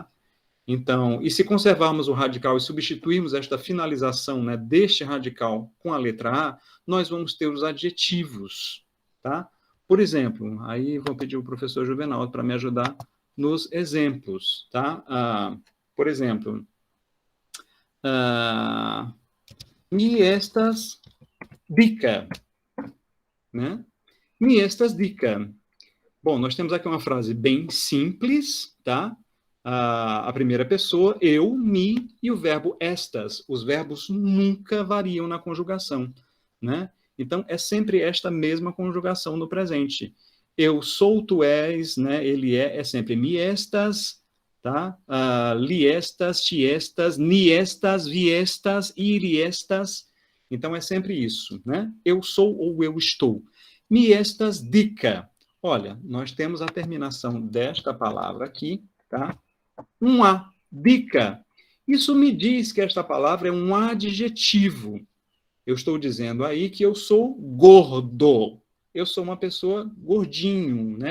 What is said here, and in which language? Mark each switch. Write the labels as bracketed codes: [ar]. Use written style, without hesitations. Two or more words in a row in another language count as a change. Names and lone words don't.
[pt] Então, e se conservarmos o radical e substituirmos esta finalização, né, deste radical com a letra A, nós vamos ter os adjetivos, tá? Por exemplo, aí vou pedir ao professor Juvenal para me ajudar nos exemplos, tá? Por exemplo, [eo] mi estas dica, né? Mi estas dica. [pt] Bom, nós temos aqui uma frase bem simples, tá? A primeira pessoa, eu, me, e o verbo estas. Os verbos nunca variam na conjugação, né? Então, é sempre esta mesma conjugação no presente. Eu sou, tu és, né? Ele é sempre [eo] mi estas, [pt] tá? [eo] Li estas, ti estas, ni estas, vi estas, iri estas. [pt] Então, é sempre isso, né? Eu sou ou eu estou. [eo] Mi estas dica. [pt] Olha, nós temos a terminação desta palavra aqui, tá? Um A, dica. Isso me diz que esta palavra é um adjetivo. Eu estou dizendo aí que eu sou gordo. Eu sou uma pessoa gordinho, né?